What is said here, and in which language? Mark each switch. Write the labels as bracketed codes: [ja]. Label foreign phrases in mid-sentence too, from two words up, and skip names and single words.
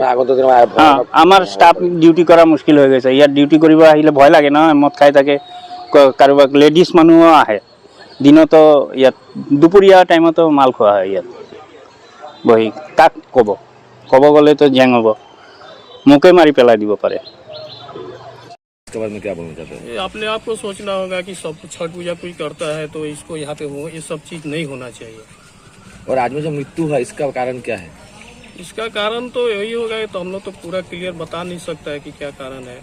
[as] আমাৰ ষ্টাফ ডিউটি কৰা মুস্কিল হৈ গৈছে। ইয়াত ডিউটি কৰিব আহিলে ভয় লাগে নহয়, মদ খাই থাকে, কাৰোবাক লেডিজ মানুহো আহে। দিনতো ইয়াত দুপৰীয়া টাইমতো মাল খোৱা হয় ইয়াত বহি। কাক ক'ব গ'লেতো জেং হ'ব, মোকে মাৰি পেলাই দিব পাৰে। [hi] इसके बारे में क्या बोलना चाहते हैं? अपने आप को सोचना होगा कि सब छठ पूजा कोई करता है तो इसको यहाँ पे हो, ये सब चीज़ नहीं होना चाहिए। और आज में जो मृत्यु है इसका कारण क्या है? इसका कारण तो यही होगा तो हम लोग तो पूरा क्लियर बता नहीं सकता है कि क्या कारण है।